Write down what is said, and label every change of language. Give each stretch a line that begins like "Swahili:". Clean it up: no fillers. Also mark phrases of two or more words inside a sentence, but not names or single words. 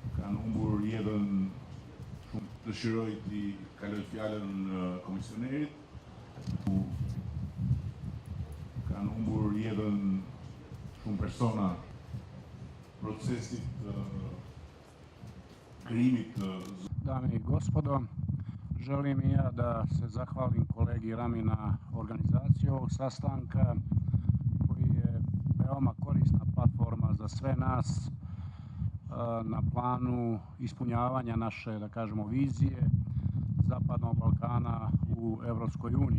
Albanian: kanë humbur jetën shumë. Dëshiroj t'i kaloj fjalën komisionerit. Kanë humbur jetën shumë persona procesit krijimit.
Serbian: Dame i gospodo, želim i ja da se zahvalim kolegi Rami na organizaciju ovog sastanka koji je veoma korisna platforma za sve nas na planu ispunjavanja naše, da kažemo, vizije Zapadnog Balkana u Evropskoj uniji.